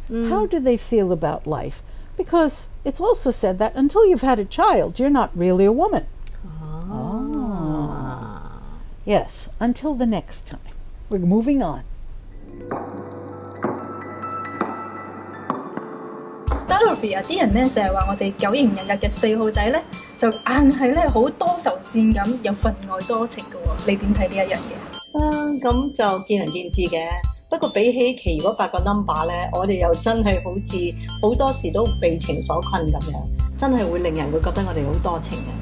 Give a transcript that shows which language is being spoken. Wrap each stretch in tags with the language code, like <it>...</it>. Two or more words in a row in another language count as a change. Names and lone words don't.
<en>How do they feel about life? Because it's also said that until you've had a child, you're not really a woman. Yes, until the next time. We're moving on.</en> <yue>Dorothy 啊，啲人咧成日話我哋九型人格嘅4號仔咧，就硬係咧好多愁善感，又分外多情嘅喎。你點睇呢一樣嘢？咁就見仁見智嘅。不過比起其餘嗰8個 number 咧，我哋又真係好似好多時都被情所困咁樣，真係會令人會覺得我哋好多情嘅。</yue>